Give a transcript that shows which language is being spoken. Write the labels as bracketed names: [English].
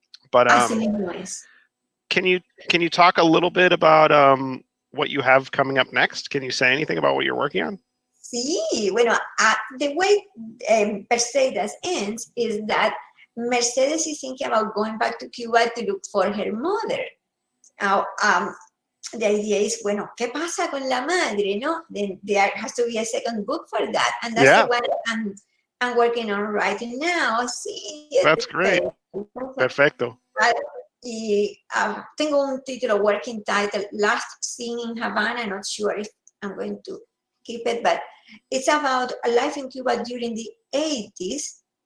[English] But can you talk a little bit about what you have coming up next? Can you say anything about what you're working on? Sí, bueno, the way Perseids ends is that Mercedes is thinking about going back to Cuba to look for her mother. [Spanish] Now, the idea is, bueno, ¿qué pasa con la madre, no? [English] Then there has to be a second book for that. And that's the one I'm working on right now. [Spanish] Sí, [English] that's great. Perfecto. [Spanish] Y tengo un título working title, Last Scene in Havana. [English] I'm not sure if I'm going to keep it, but it's about a life in Cuba during the 80s.